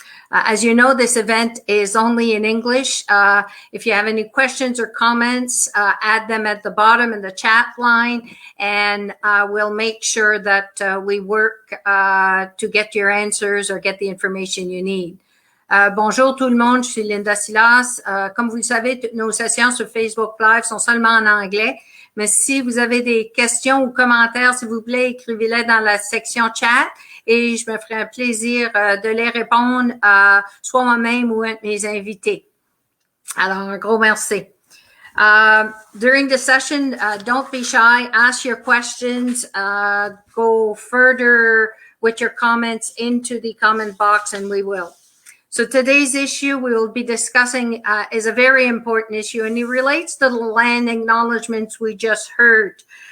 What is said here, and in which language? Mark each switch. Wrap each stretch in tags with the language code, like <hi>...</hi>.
<en>As you know, this event is only in English. If you have any questions or comments, add them at the bottom in the chat line, and we'll make sure that we work to get your answers or get the information you need.</en> <fr>Bonjour tout le monde, je suis Linda Silas. Comme vous le savez, toutes nos sessions sur Facebook Live sont seulement en anglais. Mais si vous avez des questions ou commentaires, s'il vous plaît, écrivez-les dans la section chat et je me ferai un plaisir de les répondre, soit moi-même ou un de mes invités. Alors, un gros merci.</fr> <en>During the session, don't be shy. Ask your questions. Go further with your comments into the comment box, and we will. So today's issue we will be discussing is a very important issue, and it relates to the land acknowledgements we just heard.</en>